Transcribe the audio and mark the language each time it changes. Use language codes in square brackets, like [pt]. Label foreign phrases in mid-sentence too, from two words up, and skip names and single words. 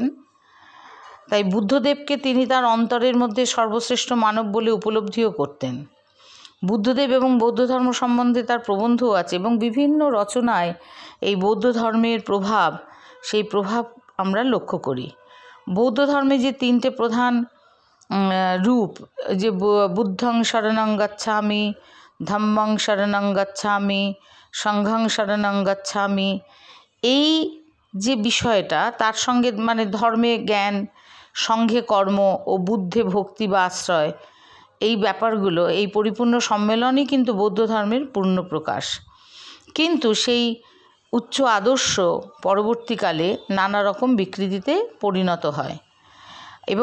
[bn] তাই বুদ্ধদেবকে তিনি তার অন্তরের মধ্যে সর্বশ্রেষ্ঠ মানব বলে উপলব্ধিও করতেন। বুদ্ধদেব এবং বৌদ্ধ ধর্ম সম্বন্ধে তার প্রবন্ধও আছে, এবং বিভিন্ন রচনায় এই বৌদ্ধ ধর্মের প্রভাব, সেই প্রভাব আমরা লক্ষ্য করি। বৌদ্ধ ধর্মে যে 3টে প্রধান রূপ, যে [pi] বুদ্ধং শরণং গচ্ছামি, ধম্মং শরণং গচ্ছামি, সংঘং শরণং গচ্ছামি, [bn] এই যে বিষয়টা, তার সঙ্গে মানে ধর্মে জ্ঞান, সংঘে কর্ম ও বুদ্ধে ভক্তি বা আশ্রয়, এই ব্যাপারগুলো, এই পরিপূর্ণ সম্মেলনই কিন্তু বৌদ্ধ ধর্মের পূর্ণ প্রকাশ। কিন্তু সেই উচ্চ আদর্শ পরবর্তীকালে নানা রকম বিকৃতিতে পরিণত হয়, এবং